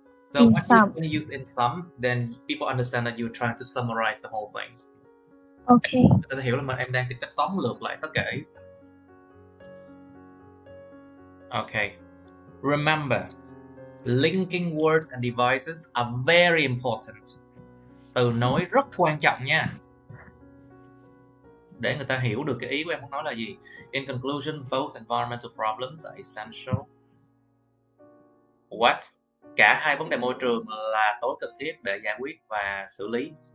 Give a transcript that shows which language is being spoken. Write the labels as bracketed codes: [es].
[en] So when you use in some, then people understand that you're trying to summarize the whole thing. Okay. [vi] Người ta hiểu là em đang tìm cách tóm lược lại tất cả. [en] Okay. Remember, linking words and devices are very important. [vi] Từ nối rất quan trọng nha. Để người ta hiểu được cái ý của em muốn nói là gì. [en] In conclusion, both environmental problems are essential. What? [vi] Cả hai vấn đề môi trường là tối cần thiết để giải quyết và xử lý.